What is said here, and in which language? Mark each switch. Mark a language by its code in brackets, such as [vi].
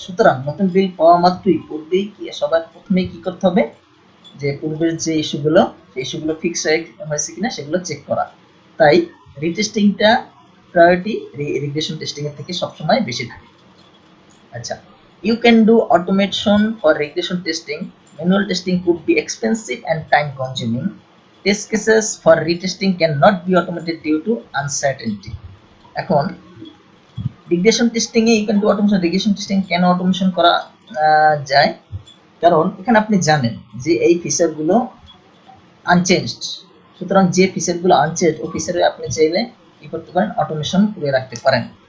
[bn] সুতরাং নতুন বিল পাওয়া মাত্রই পূর্বেই সবার প্রথমেই কি করতে হবে, যে পূর্বের যে ইস্যুগুলো সেই ইস্যুগুলো ফিক্স হয়েছে কিনা সেগুলো চেক করা। তাই রিটেস্টিংটা প্রায়োরিটি রিগ্রেশন টেস্টিং এর থেকে সবসময় বেশি থাকে। [en] আচ্ছা, you can do automation for regression testing. Manual testing could be expensive and time consuming. Test cases for retesting cannot be automated due to uncertainty. [bn] এখন regression testing A [en] you can do automation, [bn] regression testing কেন automation করা যায়, কারণ এখানে আপনি জানেন যে এই ফিচারগুলো আনচেঞ্জড, সুতরাং যে ফিচারগুলো আনচেঞ্জ ও ফিচারে আপনি চাইলে কি করতে পারেন, অটোমেশন করে রাখতে পারেন।